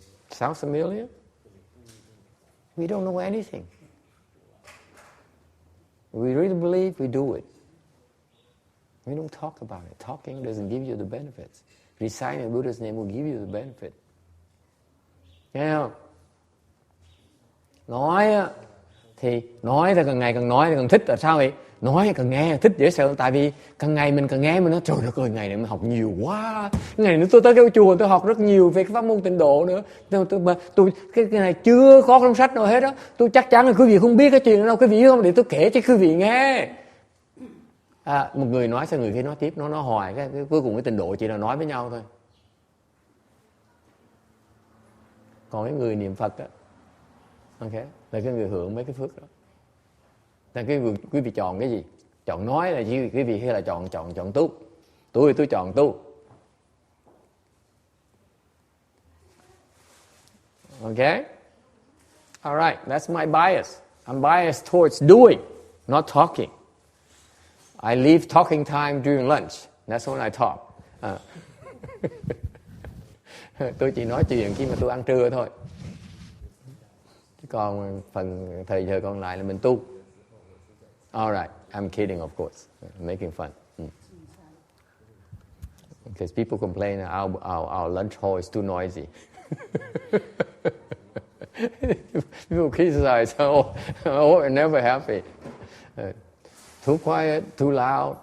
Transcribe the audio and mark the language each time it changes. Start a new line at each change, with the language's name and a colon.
English: Sounds familiar? We don't know anything. We really believe, we do it. We don't talk about it. Talking doesn't give you the benefits. Reciting Buddha's name will give you the benefit.
Vietnamese: Nghe không? Nói thì càng ngày càng nói thì càng thích. Tại sao vậy? Nói càng nghe thích dễ sợ. Tại vì càng ngày mình càng nghe mình nói trời đất ơi, ngày này mình học nhiều quá. Ngày này tôi tới cái chùa tôi học rất nhiều về cái pháp môn tịnh độ nữa. Tôi cái này chưa có trong sách nào hết đó. Tôi chắc chắn là quý vị không biết cái chuyện đó đâu. Quý vị không để tôi kể cho quý vị nghe. Một người nói sao người kia nói tiếp, nó nói hoài cái cuối cùng cái tịnh độ chỉ là nói với nhau thôi. Còn cái người niệm Phật á, ok, là cái người hưởng mấy cái phước đó. Nên quý vị chọn cái gì? Chọn nói là gì? Quý vị hay là chọn tu? Tôi chọn tu.
English: Okay? All right, that's my bias. I'm biased towards doing, not talking. I leave talking time during lunch. That's when I talk.
Vietnamese: Tôi chỉ nói chuyện khi mà tôi ăn trưa thôi. Còn phần thời giờ còn lại là mình tu.
English: All right, I'm kidding, of course, making fun. Because people complain our lunch hall is too noisy. People criticize, we're never happy. Too quiet, too loud.